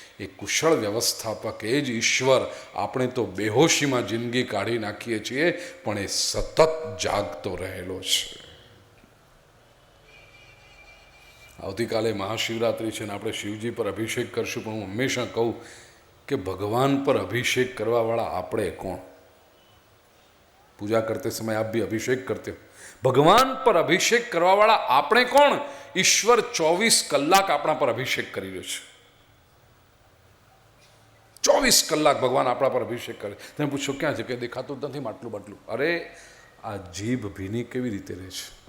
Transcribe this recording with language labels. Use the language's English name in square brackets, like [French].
[Gujarati] એ કુશળ વ્યવસ્થાપક એ જ ઈશ્વર. આપણે તો બેહોશીમાં જિંદગી કાઢી નાખીએ છીએ પણ એ સતત જાગતો રહેલો છે. આવતીકાલે મહાશિવરાત્રિ છે ને આપણે શિવજી પર અભિષેક કરશું, પણ હું હંમેશા કહું કે ભગવાન પર અભિષેક કરવાવાળા આપણે કોણ? [Hindi] पूजा करते समय आप भी अभिषेक करते हो. भगवान पर अभिषेक करवावाळा [Gujarati] આપણે કોણ? ઈશ્વર 24 કલાક આપણા પર અભિષેક કરી રહ્યો છે. 24 કલાક ભગવાન આપણા પર અભિષેક કરે. તમે પૂછો ક્યાં છે કે દેખાતું જ નથી માટલું બાટલું. અરે આ જીભ ભીની કેવી રીતે રહે છે?